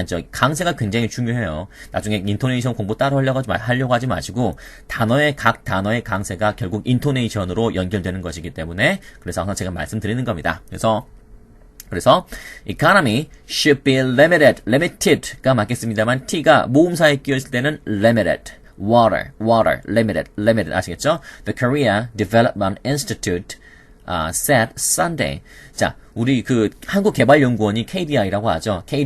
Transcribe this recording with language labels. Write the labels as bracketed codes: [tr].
[ko] 강세가 굉장히 중요해요. 나중에 인토네이션 공부 따로 하려고 하지 마시고 각 단어의 강세가 결국 인토네이션으로 연결되는 것이기 때문에 그래서 항상 제가 말씀드리는 겁니다. 그래서 [en] economy should be limited [ko] 가 맞겠습니다만 t가 모음사에 끼어있을 때는 limited, water, limited 아시겠죠? [en] The Korea Development Institute said Sunday. [ko] 자, 우리 한국개발연구원이 KDI라고 하죠.